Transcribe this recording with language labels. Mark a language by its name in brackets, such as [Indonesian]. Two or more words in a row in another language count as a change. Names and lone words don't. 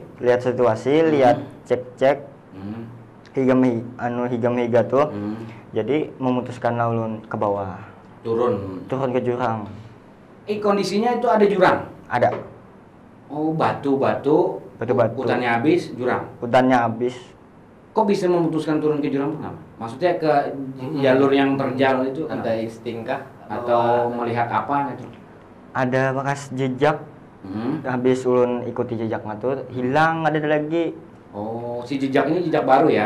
[Banjar] lihat cek higam-higa tuh. Jadi memutuskan ulun ke bawah. Turun ke jurang. [Indonesian] Kondisinya itu ada jurang? Ada. Batu-batu. Hutannya habis, jurang. Hutannya habis. Kok bisa memutuskan turun ke jurang kenapa? Maksudnya ke jalur yang terjal itu? Ada insting kah? Atau melihat apa gitu? ada bekas jejak. [Banjar] Habis ulun ikuti jejaknya tuh hilang, ada lagi. [Indonesian] Oh, si jejak ini jejak baru ya?